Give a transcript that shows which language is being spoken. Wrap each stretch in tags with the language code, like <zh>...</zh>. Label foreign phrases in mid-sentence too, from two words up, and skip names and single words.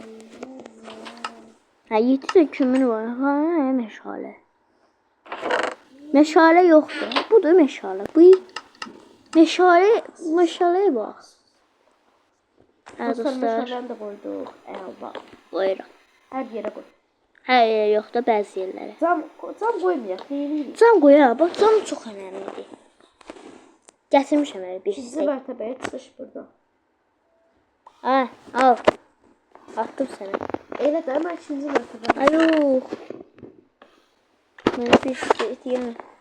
<tr>Ha 7 de kömür var. Ha meşale. Meşale yoktu. Bu da meşale. Bu meşaleye bak. Ha Dostlar dostlar. meşaleni de koyduk. Eyvallah. Buyurun. Her yere koy.</tr> <az>Her yer yok da bəzi yerlərə. Cam koymayaq. Deyirik. Cam qoyaq. Bax cam çox önəmlidir. Gətirmişəm elə bir Sizi şey. mərtəbəyə çıxış burada. Ha, al. Attım sənə. Elə də mən 2-ci mərtəbəyə. Ayo. Mənə bir şey deyəm.</az>